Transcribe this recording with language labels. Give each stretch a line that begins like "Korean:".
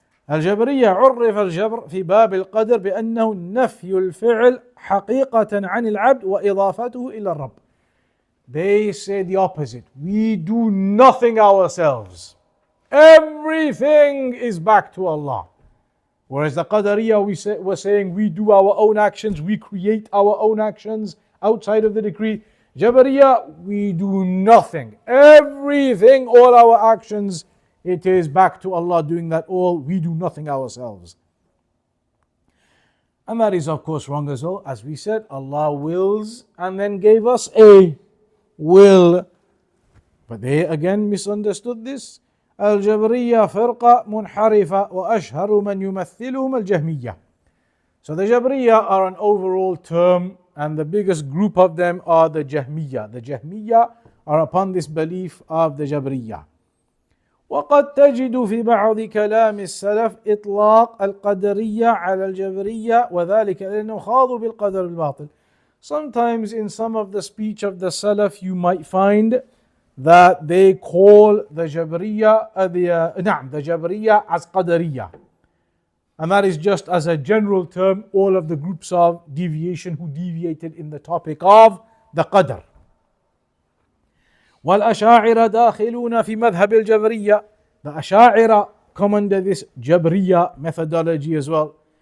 Arabic: الجبرية عرف الجبر في باب القدر بأنه نفي الفعل حقيقة عن العبد وإضافته إلى الرب.
English: They say the opposite. We do nothing ourselves. Everything is back to Allah. Whereas the Qadariyah were saying we do our own actions, we create our own actions outside of the decree. Jabriyyah, we do nothing. Everything, all our actions, it is back to Allah doing that all. We do nothing ourselves. And that is of course wrong as well. As we said, Allah wills and then gave us a will. But they again misunderstood this.
Arabic: الجبرية فرقة منحرفة وأشهر من يمثلهم الجهمية.
English: So the Jabriyyah are an overall term, and the biggest group of them are the Jahmiyyah. The Jahmiyyah are upon this belief of the Jabriyyah.
Arabic: وقد تجد في بعض كلام السلف إطلاق القدرية على الجبرية وذلك لأنه خاضوا بالقدر الباطل.
English: Sometimes in some of the speech of the Salaf you might find that they call the Jabriyyah the Jabriyyah as Qadariyah. And that is just as a general term, all of the groups of deviation who deviated in the topic of the Qadr.
Arabic: والأشاعرة داخلون في مذهب الجبرية.
English: The Asha'ira come under this Jabriyyah methodology as well.